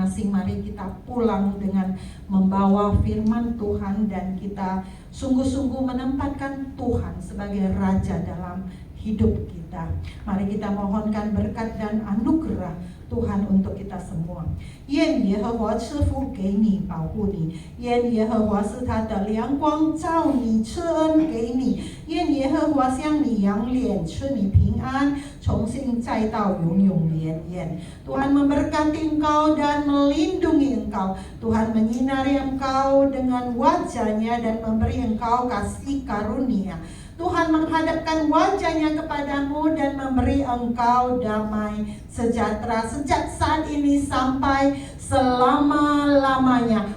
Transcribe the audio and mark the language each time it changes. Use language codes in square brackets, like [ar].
[id] Mari kita pulang dengan membawa firman Tuhan dan kita sungguh-sungguh menempatkan Tuhan sebagai Raja dalam hidup kita. Mari kita mohonkan berkat dan anugerah Tuhan untuk kita semua. [zh] 愿耶和华赐福给你，保护你；愿耶和华使他的亮光照你，赐恩给你；愿耶和华向你扬脸，赐你平安，从现在到永永远远。 [id] Tuhan memberkati engkau dan melindungi engkau. Tuhan menyinari engkau dengan wajah-Nya dan memberi engkau kasih karunia. Tuhan menghadapkan wajahnya kepadamu dan memberi engkau damai sejahtera sejak saat ini sampai selama-lamanya.